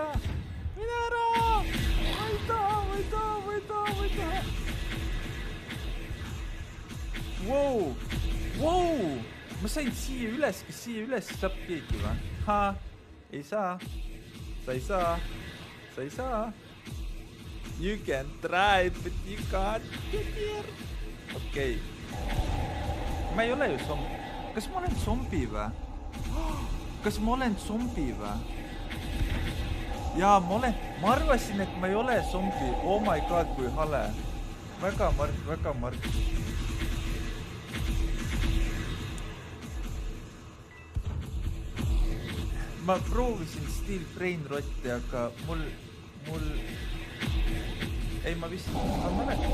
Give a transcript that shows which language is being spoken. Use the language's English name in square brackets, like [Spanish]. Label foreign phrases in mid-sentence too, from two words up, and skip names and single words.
[Estonian] Mine ära! Võida! Wow! Ma sain siia üles, kas siia üles saab keegi või? Ei saa. Sa ei saa. [English] You can try, but you can't get here. [Estonian] Okei. Ma ei ole ju zombi. Kas ma olen zombi või? Jaa, ma arvasin, et ma ei ole zombi. [English] Oh my god, [Estonian] kui hale. Väga marg. Ma proovisin Steel Brain rotti, aga mul... Ei, ma vist... Ma mäletan.